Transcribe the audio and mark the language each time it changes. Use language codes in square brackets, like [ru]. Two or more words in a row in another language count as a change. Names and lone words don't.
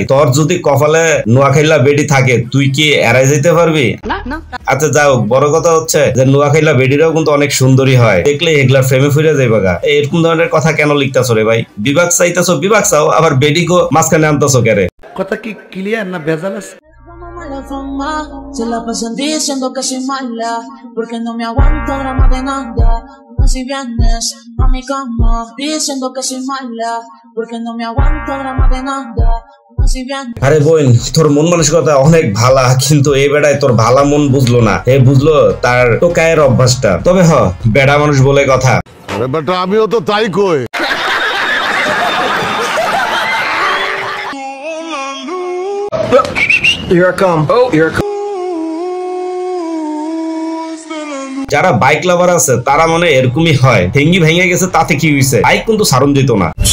[bn] তোর যদি কপালে নোয়াখাইলা বেডি থাকে তুই কি এড়াই যেতে পারবি? আচ্ছা যাও, বড় কথা হচ্ছে যে নোয়াখাইলা বেডিরাও কিন্তু অনেক সুন্দরী হয়, দেখলে এগুলা ফ্রেমে ফিরে যাইবা গা। এরকম ধরনের কথা কেন লিখতাছো রে ভাই? বিভাগ চাইতেছো বিভাগ চাও, আবার বেডিকে মাঝখানে আনতেছো কেরে? কথা কি ক্লিয়ার না ভেজাল আছে? [es] La fama, se la pasan diciendo que soy mala, porque no me aguanto drama de nada. Si vienes a mi cama diciendo que soy mala, porque no me aguanto drama de nada. Si vienes. [bn] আরে বোন, তোর মন মানসিকতা অনেক ভালা, কিন্তু এই বেড়ায় তোর ভালা মন বুঝলো না। এ বুঝলো তার টোকায়ের অভ্যাসটা। তবে হ, বেড়া মানুষ বলে কথা। বেটা আমিও তো তাই কই। যারা [en] bike lover [bn] আছে তারা মনে এরকমই হয়, ঠেঙ্গি ভেঙে গেছে তাতে কি হইছে, বাইক কিন্তু সারণ দিত না।